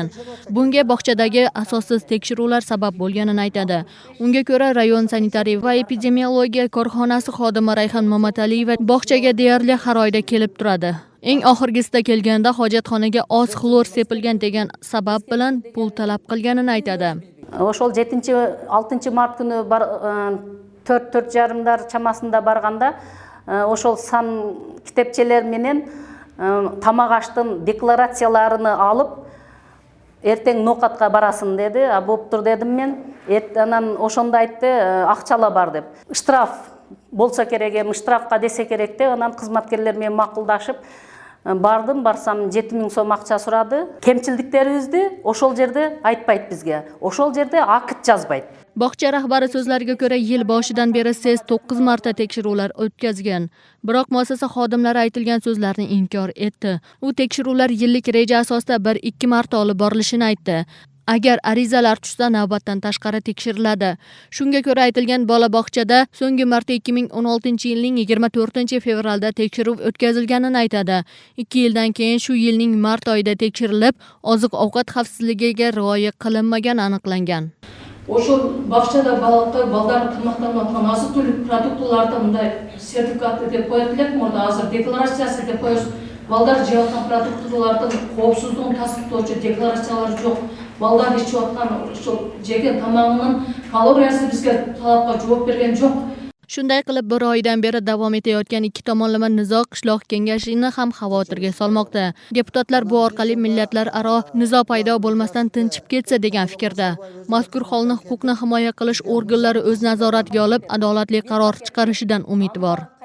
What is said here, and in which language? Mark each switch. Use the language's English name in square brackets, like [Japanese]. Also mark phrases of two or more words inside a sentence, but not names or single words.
[Uzbek] Bunga bog'chadagi asossiz tekshiruvlar sabab bo'lganini aytadi. Unga ko'ra, rayon sanitariya va epidemiologiya korxonasi xodimi Rayhon Mamataliyeva bog'chaga deyarli har oyda kelib turadi. Eng oxirgisida kelganda hojatxonaga oz xlor sepilgan degan sabab bilan pul talab qilganini aytadi. [Kyrgyz] Ошол 7-6 март күнү 4-4,5 чамасында барганда ошол сан китепчелер менен тамак аштын декларацияларыны алып эртең нокатка барасың деди. Болуптур дедим мен. Анан ошондо айтты, акчала бар деп. Штраф болсо керек эми, штрафка десе керек деп, анан кызматкерлер менен макулдашып бардым, барсам 7000 сом акча сурады. Кемчилдиктерибизди ошол жерде айтпайт бизге. Ошол жерде акыт жазбайт. [Uzbek] Bog'cha rahbari so'zlariga ko'ra, yil boshidan beri SES 9 marta tekshiruvlar o'tkazgan. Biroq muassasa xodimlari aytilgan so'zlarni inkor etdi. U tekshiruvlar yillik reja asosida 1-2 marta olib borilishini aytdi. Agar arizalar tushsa, navbatdan tashqari tekshiriladi. Shunga ko'ra aytilgan bola bog'chada so'nggi marta 2016-yilning 24-fevralda tekshiruv o'tkazilganini aytadi. 2 yildan keyin shu yilning mart oyida tekshirilib, oziq-ovqat xavfsizligiga rioya qilinmagani aniqlangan. [Kyrgyz] Ошол бакчада балдар тамактанып аткан азык түлүк продуктыларды мындай сертификаты деп коет элек, мурда азыр декларациясы деп коебуз. Балдар жеп аткан продуктылардын коопсуздугун тастыктоочу декларациялары жок. Балдар ичип аткан ошол жеген тамагынын калориясы бизге талапка жооп берген жок. [Uzbek] Shunday qilib, bir oydan beri davom etayotgan ikki tomonlama nizo qishloq kengashini ham xavotirga solmoqda. Deputatlar bu orqali millatlararo nizo paydo bo'lmasdan tinchib ketsa degan fikrda. Mazkur holni huquqni himoya qilish organlari o'z nazoratiga olib, adolatli qaror chiqarishidan umidvor.